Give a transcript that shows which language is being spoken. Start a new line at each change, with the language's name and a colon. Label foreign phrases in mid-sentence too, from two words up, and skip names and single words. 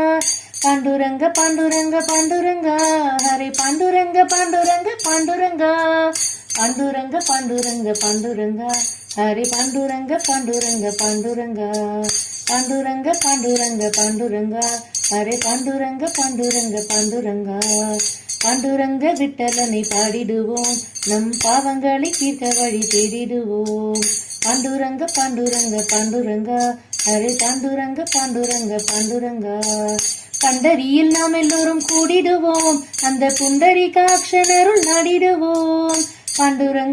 Marathi: पांडुरंग पांडुरंग पांडुरंगा हरे पांडुरंग पांडुरंग पांडुरंगा पांडुरंग पांडुरंग पांडुरंगा हरे पांडुरंग पांडुरंग पांडुरंगा पांडुरंग पांडुरंग पांडुरंगा हरे पांडुरंग पांडुरंग पांडुरंगा
Tamil: पांडुरंग विठ्ठलனை பாடிடுவோம் நம் பாவங்களை தீர்க்க வழி தேடிடுவோம் பாண்டுரங்க பாண்டுரங்க பாண்டுரங்கா ஹரே பாண்டுரங்க பாண்டுரங்க பாண்டுரங்கா பண்டரியில் நாம் எல்லோரும் கூடிடுவோம் அந்த புண்டரீகாட்சனருள் நாடிடுவோம் பாண்டுரங்க